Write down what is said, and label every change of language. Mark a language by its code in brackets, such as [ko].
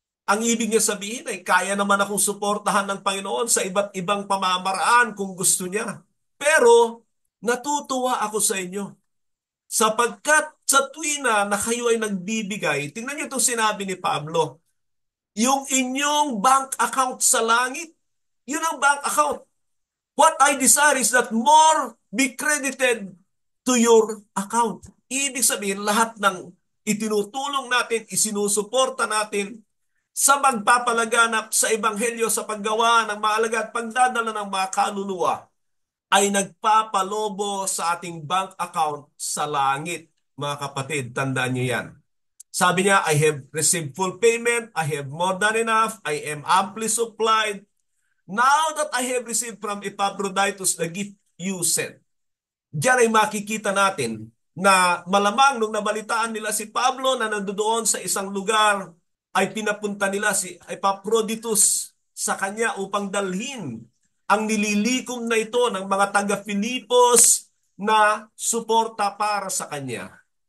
[tl] Ang ibig niya sabihin ay kaya naman akong suportahan ng Panginoon sa iba't ibang pamamaraan kung gusto niya. Pero natutuwa ako sa inyo sapagkat sa tuwina na kayo ay nagbibigay, tingnan niyo itong sinabi ni Pablo, yung inyong bank account sa langit, yun ang bank account. [en] What I desire is that more be credited to your account. [tl] Ibig sabihin, lahat ng itinutulong natin, isinusuporta natin sa magpapalaganap sa ebanghelyo sa paggawa ng mga alagad, pagdadala ng mga kaluluwa, ay nagpapalobo sa ating bank account sa langit. Mga kapatid, tandaan niyo yan. Sabi niya, [en] I have received full payment, I have more than enough, I am amply supplied. Now that I have received from Epaphroditus the gift you sent. [tl] Diyan ay makikita natin na malamang nung nabalitaan nila si Pablo na nandoon sa isang lugar, ay pinapunta nila si Epaphroditus sa kanya upang dalhin ang nililikom na ito ng mga taga-Filipos na suporta para sa kanya.